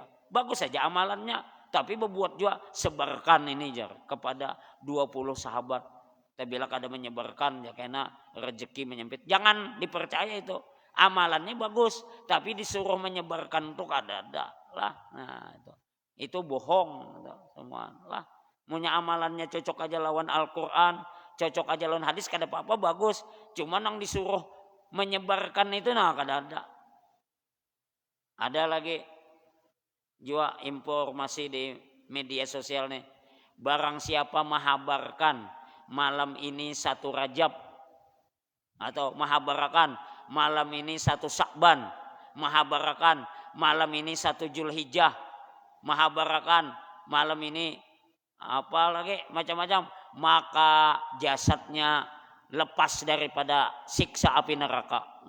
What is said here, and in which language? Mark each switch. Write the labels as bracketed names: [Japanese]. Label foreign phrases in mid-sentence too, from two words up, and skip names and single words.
[Indonesian] Bagus saja amalannya, tapi berbuat juga sebarkan ini jar kepada 20 sahabat. [Banjar] Bila kada menyebarkan ya kena rezeki menyempit. [Indonesian] Jangan dipercaya itu. [Banjar] Amalannya bagus, tapi disuruh menyebarkan tuh kada ada lah. Nah, itu bohong itu semua lah. Punya amalannya cocok aja lawan Al-Qur'an, cocok aja lawan hadis kada apa-apa bagus. Cuma nang disuruh menyebarkan itu nah kada ada. [Indonesian] Ada lagi juga informasi di media sosial nih. Barang siapa menghabarkan malam ini 1 Rajab atau menghabarkan malam ini 1 Syakban, menghabarkan malam ini 1 Zulhijjah, menghabarkan malam ini apa lagi macam-macam, maka jasadnya lepas daripada siksa api neraka.